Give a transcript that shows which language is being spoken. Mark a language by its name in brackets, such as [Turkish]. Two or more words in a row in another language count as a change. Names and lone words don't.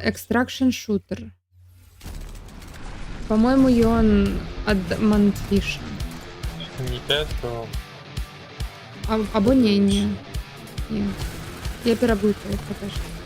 [English] Extraction shooter. [Russian] По-моему, [Belarusian] ён ад Mantfish. [Ukrainian] Не 5, то... Або не. Я переблытаю, покажу.